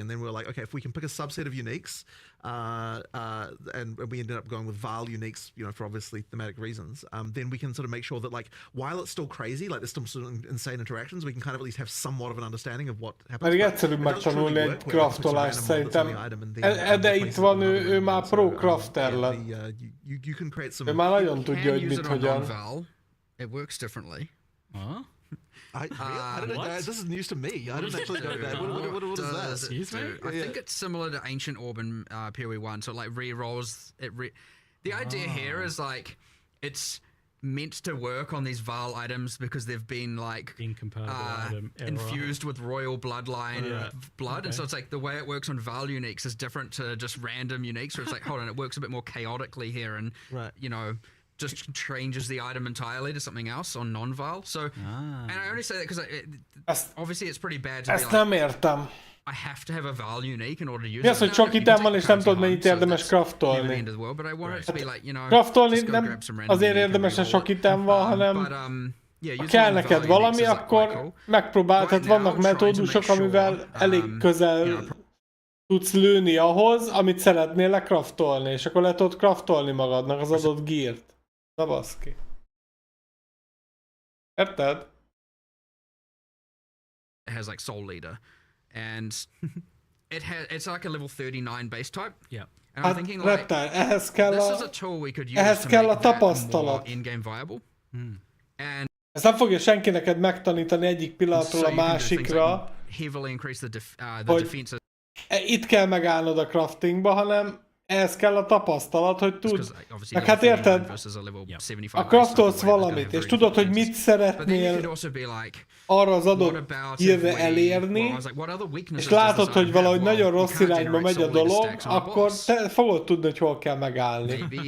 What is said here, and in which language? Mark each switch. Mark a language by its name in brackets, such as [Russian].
[English] And then we were like, okay, if we can pick a subset of uniques, and we ended up going with Val uniques, you know, for obviously thematic reasons, then we can sort of make sure that like while it's still crazy, like there's some sort of insane interactions, we can kind of at least have somewhat of an understanding of what happens. [Hungarian] Pedig egyszerűbb megtanulni egy craftolást szerintem. De itt van, ő már pro crafter lett. [English] You can create some. [Hungarian] Ő már nagyon tudja, hogy mit, hogyan. [English] It works differently. Huh? I don't know. This is news to me. I didn't actually know that. What is that? Excuse me? I think it's similar to Ancient Orb in PoE1, so it like re-rolls it. The idea here is like it's meant to work on these Val items because they've been like Incompatible item error. infused with royal bloodline blood, and so it's like the way it works on Val uniques is different to just random uniques. Where it's like, hold on, it works a bit more chaotically here, and you know, just changes the item entirely to something else on non-Val. So, and I only say that because obviously it's pretty bad to be [Hungarian] Ezt nem értem. [English] I have to have a Val unique in order to use [Hungarian] Mi az, hogy sok item van, és nem tudod, mennyit érdemes craftolni? Craftolni nem azért érdemes, hogy sok item van, hanem ha kell neked valami, akkor megpróbálod, tehát vannak metódusok, amivel elég közel tudsz lőni ahhoz, amit szeretnél lecraftolni, és akkor le tudod craftolni magadnak az adott geart. Na baszki. Érted? [English] It has like Soul Leader, and it's like a level 39 base type. Yeah. And I'm thinking like [Hungarian] ehhez kell [English] this is a tool we could use to make that more in-game viable. And [Hungarian] ezt nem fogja senki neked megtanítani egyik pillanatról a másikra, [English] heavily increase the [Hungarian] hogy [English] defense. [Hungarian] Itt kell megállnod a craftingba, hanem ehhez kell a tapasztalat, hogy tud. Meg hát érted, a craftolsz valamit, és tudod, hogy mit szeretnél arra az adott hírre elérni, és látod, hogy valahogy nagyon rossz irányba megy a dolog, akkor te fogod tudni, hogy hol kell megállni.